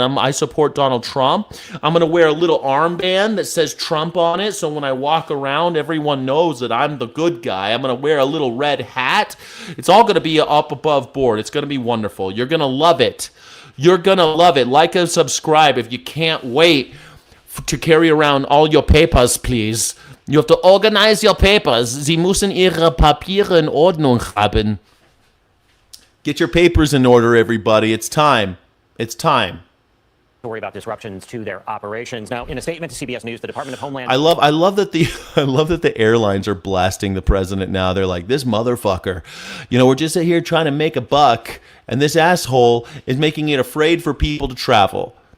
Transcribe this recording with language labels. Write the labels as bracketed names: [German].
[English] I support Donald Trump. I'm gonna wear a little armband that says Trump on it, so when I walk around, everyone knows that I'm the good guy. I'm gonna wear a little red hat. It's all gonna be up above board. It's gonna be wonderful. You're gonna love it. You're gonna love it. Like and subscribe if you can't wait to carry around all your papers, please. You have to organize your papers. [German] Sie müssen ihre Papiere in Ordnung haben. [English] Get your papers in order, everybody. It's time. It's time. Worry about disruptions to their operations. Now, in a statement to CBS News, the Department of Homeland... I love that the airlines are blasting the president now. They're like, this motherfucker. You know, we're just here trying to make a buck, and this asshole is making it afraid for people to travel.